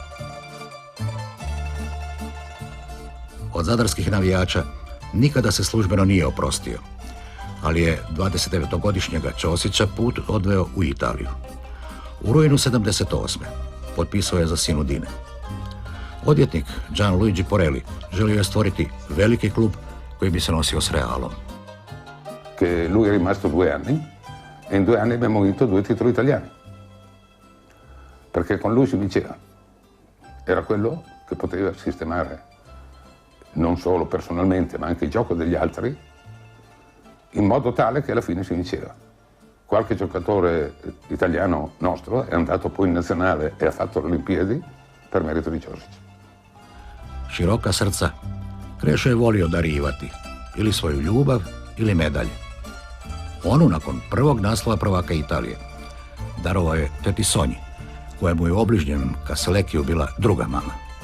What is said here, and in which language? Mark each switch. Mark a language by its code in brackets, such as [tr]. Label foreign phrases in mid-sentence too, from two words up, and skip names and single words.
[hr] Od zadarskih navijača nikada se službeno nije oprostio, ali je 29-godišnjega Ćosića put odveo u Italiju. U rujnu 78. potpisao je za Sinudine. Odvjetnik Gianluigi Porelli želio je stvoriti veliki klub koji bi se nosio s Realom. [it] Che lui è rimasto 2 anni e in 2 anni abbiamo vinto 2 titoli italiani. Perché con lui si vinceva. Era quello che poteva sistemare non solo personalmente ma anche il gioco degli altri in modo tale che alla fine si vinceva. Qualche giocatore italiano nostro è andato poi in nazionale e ha fatto le Olimpiadi per merito di Ćosić. [hr] Široka srca, Krešo je volio darivati ili svoju ljubav ili medalje. Onu nakon prvog naslova prvaka Italije darovao je teti Sonji, koja mu je u obližnjenom Kaselekiju bila druga mama.